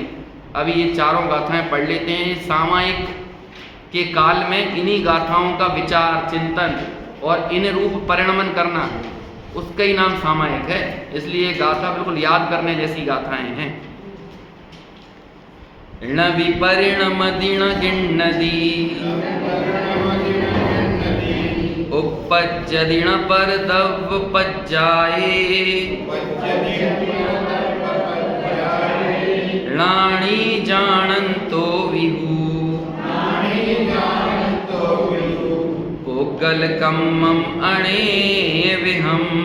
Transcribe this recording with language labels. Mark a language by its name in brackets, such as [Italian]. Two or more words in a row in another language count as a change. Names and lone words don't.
[Hindi] अभी ये चारों गाथाएं पढ़ लेते हैं। सामायिक के काल में इन्हीं गाथाओं का विचार चिंतन और इन रूप परिणमन करना, उसका ही नाम सामायिक है। इसलिए गाथा बिल्कुल याद करने जैसी गाथाएं हैं। [Prakrit languages] ण विपरिणम दिन गिण्णदी उपज्य दिन पर दव पज्जाए णाणी जानंतो विहु पुग्गल कम्मम अणे विहम।